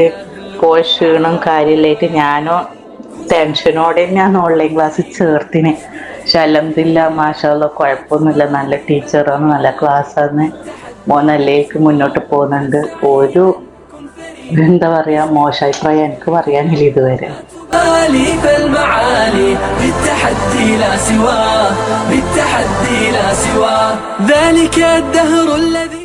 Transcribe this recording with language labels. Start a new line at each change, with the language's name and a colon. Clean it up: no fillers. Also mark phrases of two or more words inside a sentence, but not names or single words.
Malayalam: പോയ ക്ഷീണം കാര്യമില്ലായിട്ട് ഞാനോ ടെൻഷനോടെ ഞാൻ ഓൺലൈൻ ക്ലാസ് ചേർത്തിന്. പക്ഷെ
Arabic: الحمد لله ما شاء الله
Malayalam: കുഴപ്പമൊന്നുമില്ല, നല്ല ടീച്ചറാണ്, നല്ല ക്ലാസ്സാണ്. മോൻ നല്ലേക്ക് മുന്നോട്ട് പോകുന്നുണ്ട്. ഒരു എന്താ പറയാ മോശാഭിപ്രായം എനിക്ക് പറയാനില്ല ഇതുവരെ.
Arabic: فالمعالي بالتحدي لا سواه بالتحدي لا سواه ذلك الدهر الذي